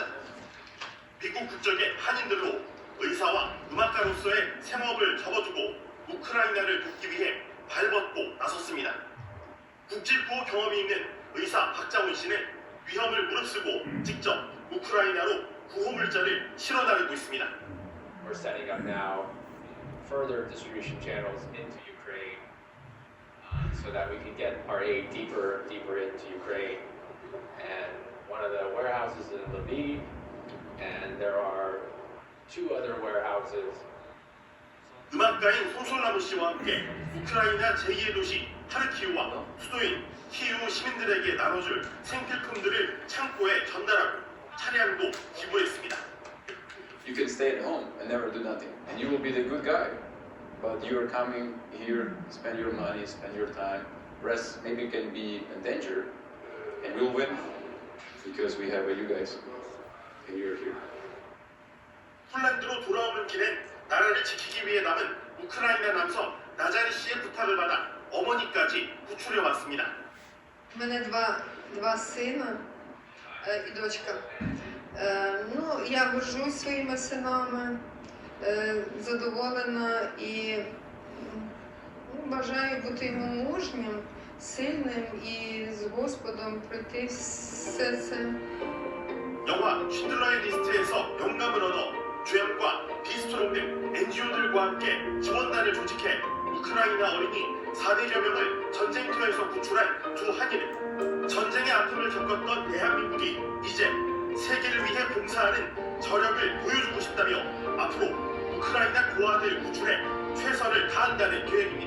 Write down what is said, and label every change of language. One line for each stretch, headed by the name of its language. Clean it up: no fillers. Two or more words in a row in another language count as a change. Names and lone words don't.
Korean: 미국 국적의 한인들로 의사와 음악가로서의 생업을 접어두고 우크라이나를 돕기 위해 발벗고 나섰습니다. 국질구호 경험이 있는 의사 박장훈 씨는 위험을 무릅쓰고 직접 우크라이나로 구호물자를 실어 나르고 있습니다.
English: We're setting up now further distribution channels into Ukraine so that we can get our aid deeper into Ukraine. And one of the warehouses is in Lviv, and there are two other warehouses.
Korean: 음악가인 소솔나무 씨와 함께 우크라이나 제2의 도시 하르키우와 수도인 키이우 시민들에게 나눠줄 생필품들을 창고에 전달하고 차량도 기부했습니다.
English: You can stay at home and never do nothing, and you will be the good guy. But you are coming here, spend your money, spend your time. Rest maybe can be in danger, and we'll win because we have you guys, and you're here.
Korean: 폴란드로 돌아오는 길엔 나라를 지키기 위해 남은 우크라이나 남성 나자리 씨의 부탁을 받아 어머니까지 구출해 왔습니다.
Ukrainian: У мене два сина і дочка. Я горжусь своїми синами, задоволена і бажаю бути йому мужнім, сильним і з Господом пройти все це.
Korean: 영화 쉰들러의 리스트에서 영감을 얻어 주연과 비스트롬 등 NGO들과 함께 지원단을 조직해 우크라이나 어린이 400여 명을 전쟁터에서 구출한 두 한인은 전쟁의 아픔을 겪었던 대한민국이 이제 세계를 위해 봉사하는 저력을 보여주고 싶다며 앞으로 우크라이나 고아들 구출에 최선을 다한다는 계획입니다.